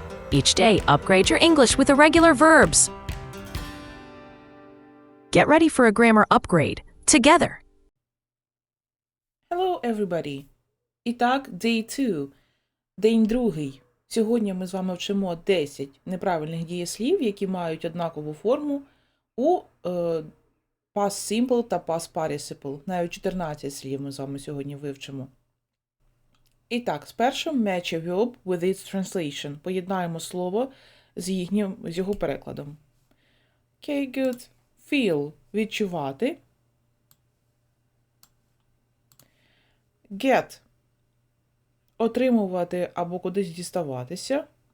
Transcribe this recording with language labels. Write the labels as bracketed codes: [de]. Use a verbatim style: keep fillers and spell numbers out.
[en] Each day, upgrade your English with irregular verbs. Get ready for a grammar upgrade together. Hello, everybody! [uk] І так, [en] day two. [uk] День другий. Сьогодні ми з вами вчимо десять неправильних дієслів, які мають однакову форму у е, past simple та past participle. Навіть чотирнадцять слів ми з вами сьогодні вивчимо. І так, спершу [en] match a verb with its translation. [uk] Поєднаємо слово з, їхнім, з його перекладом. [en] Okay, good. [uk] Feel – відчувати. Get – отримувати або кудись діставатися.